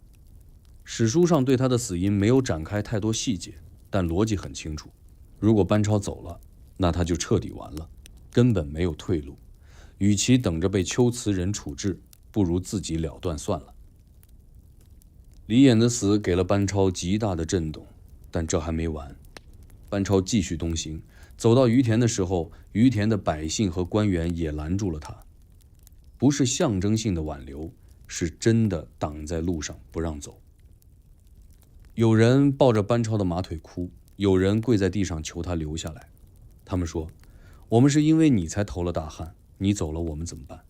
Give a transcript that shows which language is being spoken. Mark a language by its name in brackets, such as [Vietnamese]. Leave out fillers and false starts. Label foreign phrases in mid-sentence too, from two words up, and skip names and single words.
[Chinese] 史書上對他的死因沒有展開太多細節，但邏輯很清楚，如果班超走了，那他就徹底完了，根本沒有退路。與其等着被龜茲人處置，不如自己了斷算了。李偃的死給了班超極大的震動，但這還沒完。班超繼續東行，走到於闐的時候，於闐的百姓和官員也攔住了他，不是象徵性的挽留，是真的擋在路上不讓走。有人抱着班超的馬腿哭，有人跪在地上求他留下来。他們說，我們是因為你才投了大漢，你走了我們怎麼辦？